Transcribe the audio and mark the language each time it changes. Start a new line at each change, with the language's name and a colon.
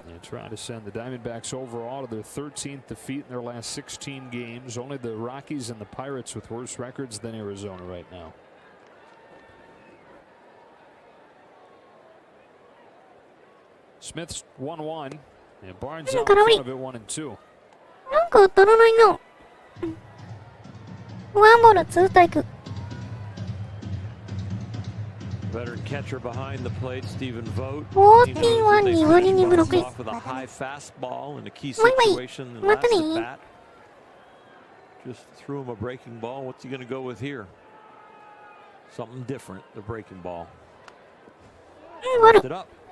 English: They try to send the Diamondbacks overall to their 13th defeat in their last 16 games. Only the Rockies and the Pirates with worse records than Arizona right now. Smith's 1-1 and Barnes out in front of it 1-2.
Japanese: なんか当たらないな。ワンボールツーストライク。
English: Veteran catcher behind the plate, Stephen Vogt.
Japanese: オースティンは2割2分6厘。
English: With a high fastball in a key situation in the last at bat. Just threw him a breaking ball. What's he going to go with here? Something different, the breaking ball. Lift it up.